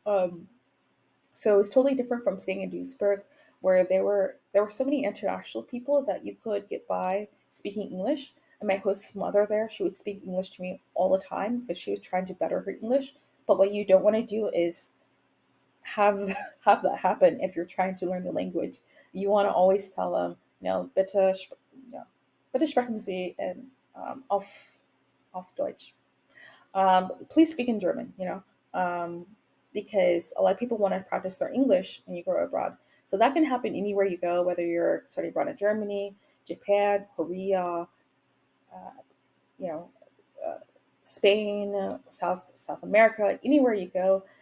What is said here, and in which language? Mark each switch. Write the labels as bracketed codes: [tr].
[en] So it was totally different from staying in Duisburg, where there were so many international people that you could get by speaking English. And my host's mother there, she would speak English to me all the time because she was trying to better her English. But what you don't want to do is have have that happen if you're trying to learn the language. You want to always tell them, [de] bitte sprechen Sie in auf Deutsch. [en] Please speak in German, because a lot of people want to practice their English when you go abroad. So that can happen anywhere you go, whether you're studying abroad in Germany, Japan, Korea, uh, you know, uh, Spain, South America, anywhere you go.